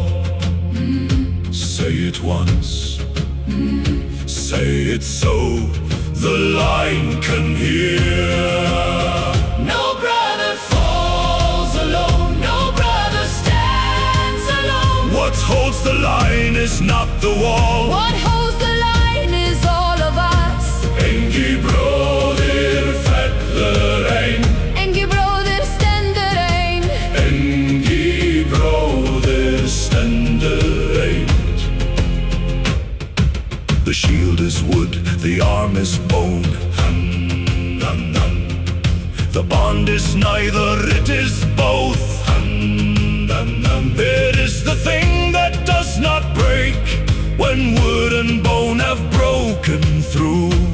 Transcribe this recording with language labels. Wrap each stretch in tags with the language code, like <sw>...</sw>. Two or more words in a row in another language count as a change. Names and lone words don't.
<en>Say it once, say it so the line can hear. No brother falls alone, no brother stands alone. What holds the line is not the wall. What holds the line is all of us.</en> <non>Engi bróðir fellr einn. Engi bróðir stendur einn. Engi bróðir stendur einn.</non> <en>The shield is wood, the arm is bone. The bond is neither, it is both. It is the thing that does not break when wood and bone have broken through.</en>